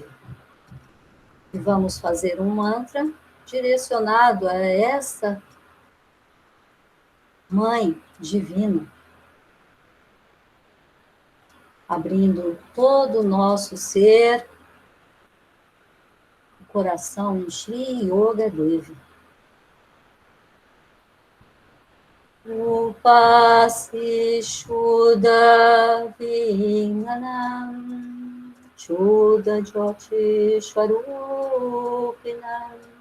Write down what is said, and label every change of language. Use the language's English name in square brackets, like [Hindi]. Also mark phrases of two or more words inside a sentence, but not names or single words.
[Portuguese] E vamos fazer um mantra direcionado a essa Mãe Divina, abrindo todo o nosso ser, o coração em Shri Yoga Devi. [Sanskrit] Upasi Shuddha Vinganam Shuddha Jyoti Swarupinam